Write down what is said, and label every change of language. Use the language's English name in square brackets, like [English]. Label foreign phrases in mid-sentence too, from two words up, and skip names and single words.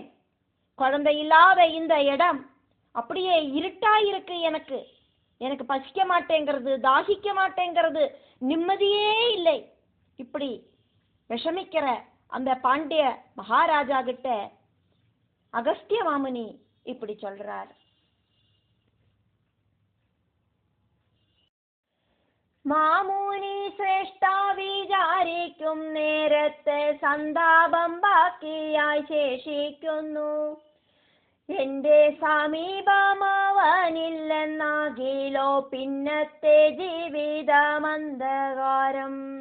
[Tamil] குழந்தை இல்லாத இந்த இடம் அப்படியே இருட்டா இருக்கு. எனக்கு எனக்கு பசிக்க மாட்டேங்கிறது, தாகிக்க மாட்டேங்கிறது, நிம்மதியே இல்லை. இப்படி விஷமிக்கிற அந்த பாண்டிய மகாராஜா கிட்ட அகஸ்திய மாமுனி இப்படி சொல்றார். [Malayalam] മാമുനി ശ്രേഷ്ഠ വിചാരിക്കും നേരത്തെ സന്താപം ബാക്കിയായി ശേഷിക്കുന്നു. എന്റെ സമീപമവനില്ലെന്നാകിലോ പിന്നത്തെ ജീവിതമന്ധകാരം.